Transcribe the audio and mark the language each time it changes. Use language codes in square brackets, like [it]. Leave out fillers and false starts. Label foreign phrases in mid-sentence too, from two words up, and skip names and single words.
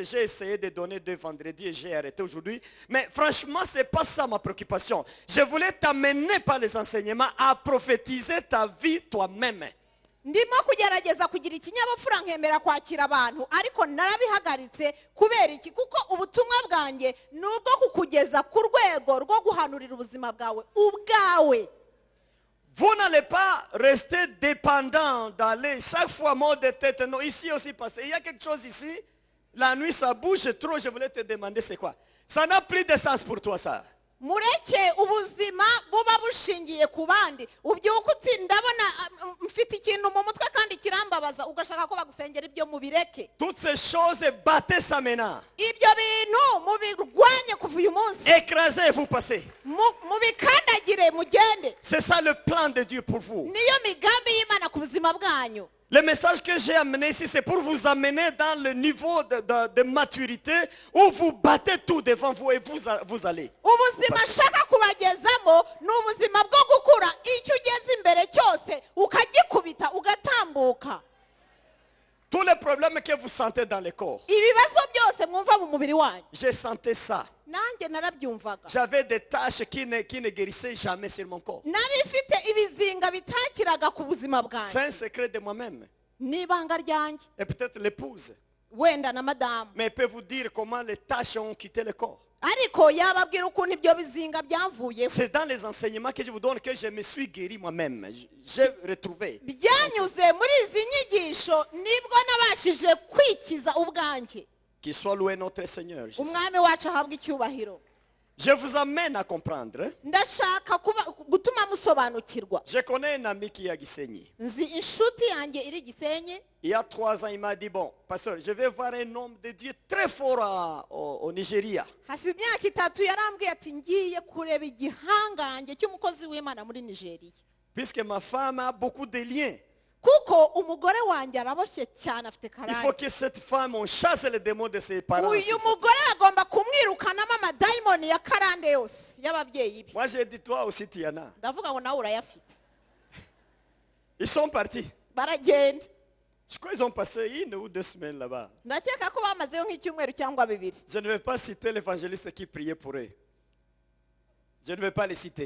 [fr] J'ai essayé de donner 2 vendredis et j'ai arrêté aujourd'hui. Mais franchement, ce n'est pas ça ma préoccupation. Je voulais t'amener par les enseignements à prophétiser ta vie toi-même. [rw] Ndimo kugerageza kugira ikinyabupfura nkemera kwakira abantu ariko narabihagaritse kubera iki kuko ubutumwa bwanjye nubwo kukugeza ku rwego rwo guhanurira ubuzima bwawe ubwawe. [fr] Vous n'allez pas rester dépendant d'aller chaque fois mot de tête. Non, ici aussi passé. Il y a quelque chose ici. La nuit ça bouge trop. Je voulais te demander c'est quoi. Ça n'a plus de sens pour toi ça. [rw] Mureke ubuzima buba bushingiye ku bandi ubyuka uti ndabona mfite ikintu mu mutwe kandi kirambabaza ugashaka ko bagusengera ibyo mubireke. [fr] Toutes ces choses, battez ça maintenant. [rw] Ibyo bintu mubirwanye kuva uyu munsi. [fr] Écrasez et vous passez. [rw] Mubikandagire mugende. [fr] C'est ça le plan de Dieu pour vous. [rw] Niyo migambi y'Imana ku buzima bwanyu. [fr] Le message que j'ai amené ici, c'est pour vous amener dans le niveau de maturité où vous battez tout devant vous et vous allez. [rw] Ubuzima shaka kubagezamo ni ubuzima bwo gukura icyo ugeze imbere cyose ukagikubita ugatambuka. [fr] Tous les problèmes que vous sentez dans le corps, [rw] Ibibazo byose mwumva mu mubiri wanyu. [fr] j'ai senti ça. [rw] Nanjye narabyumvaga. [fr] J'avais des tâches qui ne guérissaient jamais sur mon corps. [rw] Nari mfite ibizinga bitakiraga ku buzima bwanjye. [fr] C'est un secret de moi-même. [rw] Ni ibanga ryanjye. [fr] Et peut-être l'épouse. [rw] Wenda na madamu. [fr] Mais elle peut vous dire comment les tâches ont quitté le corps. [rw] Ariko yababwira ukuntu ibyo bizinga byavuyeho. [fr] C'est dans les enseignements que je vous donne que je me suis guéri moi-même. J'ai retrouvé. [rw] Byanyuze muri izi nyigisho nibwo nabashije kwikiza ubwanjye. [fr] Qu'il soit loué notre Seigneur Jésus. [rw] Umwami wacu ahabwa icyubahiro. [fr] Je vous amène à comprendre. [rw] Ndashaka gutuma musobanukirwa. [fr] Je connais un ami qui est à Gisenyi. [rw] Nzi inshuti yanjye iri Gisenyi. [fr] Il y a 3 ans, il m'a dit, bon, pasteur, je vais voir un homme de Dieu très fort au Nigeria. [rw] Hashize imyaka 3 yarambwiye ati ngiye kureba igihangange cy'umukozi w'Imana muri Nigeria. [fr] Puisque ma femme a beaucoup de liens. [rw] Kuko umugore wanjye araboshye cyane afite [fr] Il [rw] karande. [fr] faut que cette femme, on chasse les démons de ses parents. [rw] Uyu mugore agomba kumwirukanamo amadayimoni ya karande yose y'ababyeyi be. [fr] Moi, j'ai dit, toi aussi, tu en as. [rw] Ndavuga ngo nawe urayafite. [fr] Ils sont partis. [rw] Baragenda. [fr] Je crois qu'ils ont passé 1 ou 2 semaines là-bas. [rw] Ndakeka ko bamazeyo nk'icyumweru cyangwa 2. [fr] Je ne vais pas citer l'évangéliste qui priait pour eux. Je ne vais pas les citer.